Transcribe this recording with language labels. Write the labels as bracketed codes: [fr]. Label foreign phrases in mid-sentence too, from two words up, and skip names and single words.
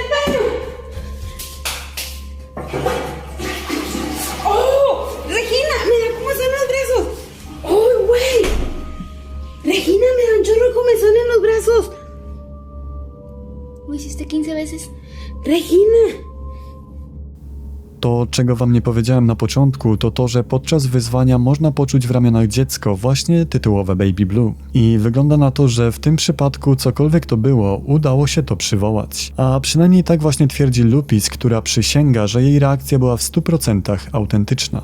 [es] ¡Oh! Regina, mira cómo son los brazos. ¡Oh, güey! Regina, me da un chorro de comezón en los brazos. ¿Lo hiciste 15 veces? Regina. [pl] To, czego wam nie powiedziałem na początku, to to, że podczas wyzwania można poczuć w ramionach dziecko, właśnie tytułowe Baby Blue. I wygląda na to, że w tym przypadku cokolwiek to było, udało się to przywołać. A przynajmniej tak właśnie twierdzi Lupis, która przysięga, że jej reakcja była w 100% autentyczna.